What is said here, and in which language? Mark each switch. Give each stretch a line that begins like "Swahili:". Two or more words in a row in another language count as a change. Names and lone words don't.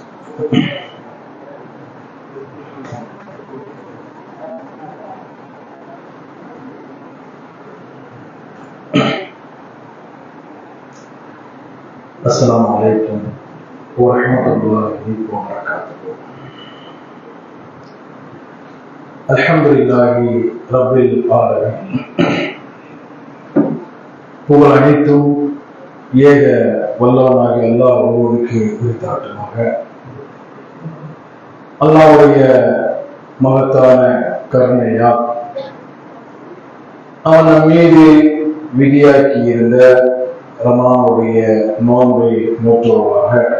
Arabic: السلام عليكم ورحمة الله وبركاته. الحمد لله رب العالمين.
Tamil: புகழ் அனைத்தும் ஏக வல்லவனாகிய அல்லாஹ் ஒருவனுக்கு உரித்தாட்டமாக. அல்லாஹ்வுடைய மகத்தான கருணையால் அவன் நம் மீது விதியாக்கி இருந்த ரமலானுடைய நோன்பை நோற்றுவதாக